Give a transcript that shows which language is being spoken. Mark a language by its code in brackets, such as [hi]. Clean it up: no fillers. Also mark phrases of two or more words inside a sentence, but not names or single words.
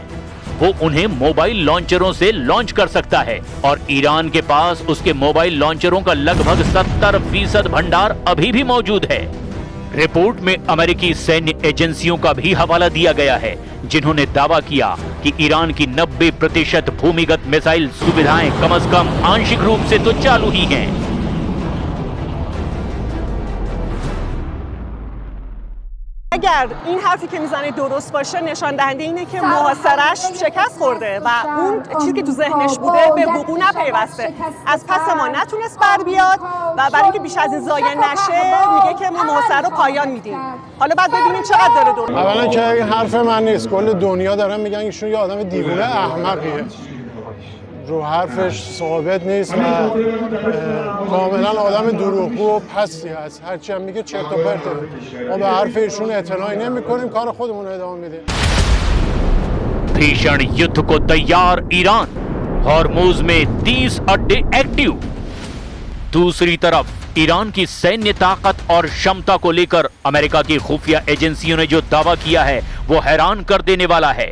[hi] वो उन्हें [en] mobile launchers [hi] से लॉन्च कर सकता है और ईरान के पास उसके [en] mobile launchers [hi] का लगभग 70% भंडार अभी भी मौजूद है। रिपोर्ट में अमेरिकी सैन्य एजेंसियों का भी हवाला दिया गया है, जिन्होंने दावा किया कि ईरान की 90% भूमिगत मिसाइल सुविधाएं कम से कम आंशिक रूप से तो चालू ही हैं। [fa] اگر این حرفی که میزنه درست باشه نشان دهنده اینه که محاصره‌اش شکست خورده و اون چیزی که تو ذهنش بوده به وقوع نپیوسته. از پس ما نتونست بر بیاد و برای اینکه بیش از این ضایع نشه میگه که ما محاصره رو پایان میدیم. حالا بعد ببینیم چقدر داره درست. اولا که این حرف من نیست، کل دنیا دارن میگن ایشون یه آدم دیوونه احمقیه. رو حرفش ثابت نیست و کاملا آدم دروغگو و پستی هست. هرچی هم میگه چرت و پرته. ما به حرف ایشون اعتنایی نمی‌کنیم، کار خودمون رو ادامه میدیم. [hi] भीषण युद्ध को तैयार ईरान, हॉर्मुज में 30 अड्डे एक्टिव। दूसरी तरफ ईरान की सैन्य ताकत और क्षमता को लेकर अमेरिका की खुफिया एजेंसियों ने जो दावा किया है वो हैरान कर देने वाला है।